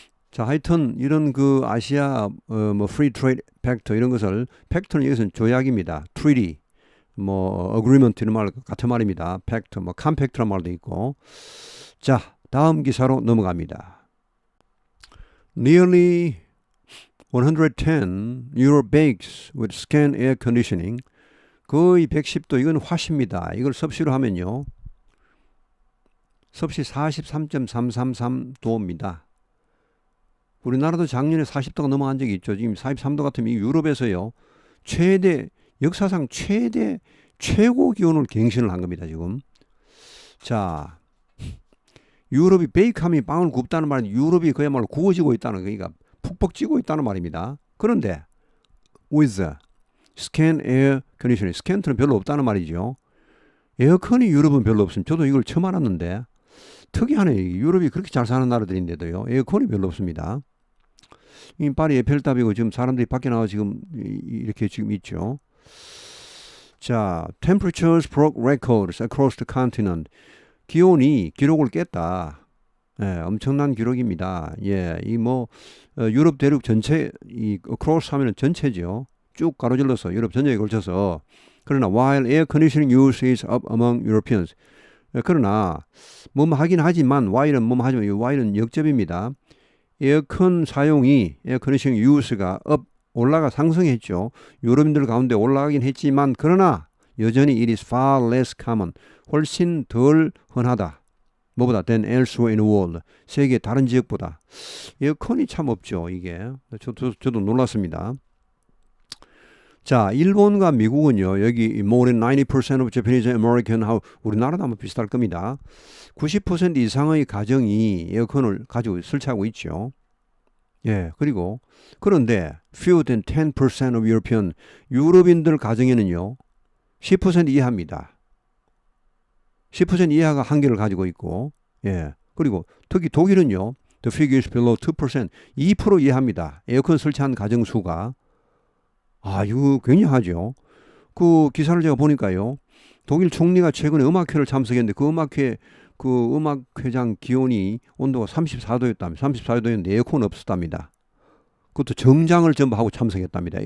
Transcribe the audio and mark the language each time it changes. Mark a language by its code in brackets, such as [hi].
[ko] 자, 하여튼 이런 그 아시아 뭐 프리 트레이드 팩터 이런 것을 팩터는 여기서는 조약입니다. treaty 뭐 agreement 이런 말 같은 말입니다. 팩터 뭐 컴팩트란 말도 있고. 자, 다음 기사로 넘어갑니다. [en] Nearly 110 euro bakes with scan air conditioning [ko] 거의 110도 이건 화씨입니다. 이걸 섭씨로 하면요. 섭씨 43.333도입니다. 우리나라도 작년에 40도가 넘어간 적이 있죠. 지금 43도 같으면 유럽에서요. 역사상 최고 기온을 갱신을 한 겁니다. 지금. 자, 유럽이 베이크함이 빵을 굽다는 말은 유럽이 그야말로 구워지고 있다는 그러니까 푹푹 찌고 있다는 말입니다. 그런데 with [en] scant air conditioning. [ko] scant는 별로 없다는 말이죠. 에어컨이 유럽은 별로 없습니다. 저도 이걸 처음 알았는데 특이하네. 유럽이 그렇게 잘 사는 나라들인데도요. 에어컨이 별로 없습니다. 이 파리 에펠탑이고 지금 사람들이 밖에 나와 지금 이렇게 지금 있죠. [en] 자, temperatures broke records across the continent. [ko] 기온이 기록을 깼다. 예, 엄청난 기록입니다. 예, 유럽 대륙 전체, across 하면은 전체죠. 쭉 가로질러서 유럽 전역에 걸쳐서. [en] 그러나 while air conditioning use is up among Europeans. [ko] 그러나 하긴 하지만 while은 하지만 이 while은 역접입니다. 에어컨 사용이 에어 컨디셔닝 유스가 올라가 상승했죠. 유럽인들 가운데 올라가긴 했지만 그러나 여전히 [en] it is far less common. [ko] 훨씬 덜 흔하다. [en] 뭐보다 than elsewhere in the world. [ko] 세계 다른 지역보다. 에어컨이 참 없죠. 이게. 저도 놀랐습니다. 자, 일본과 미국은요. [en] 여기 more than 90% of Japanese and American [ko] 하고 우리나라도 아마 비슷할 겁니다. 90% 이상의 가정이 에어컨을 가지고 설치하고 있죠. 예, 그런데 [en] fewer than 10% of European [ko] 유럽인들 가정에는요. 10% 이하입니다. 10% 이하가 한 개를 가지고 있고, 예, 그리고 특히 독일은요. [en] The figure is below 2%, [ko] 2% 이하입니다. 에어컨 설치한 가정 수가. 이거 굉장하죠. 그 기사를 제가 보니까요. 독일 총리가 최근에 음악회를 참석했는데 그 음악회장 기온이 온도가 34도였답니다. 34도였는데 에어컨 없었답니다. 그것도 정장을 전부 하고 참석했답니다.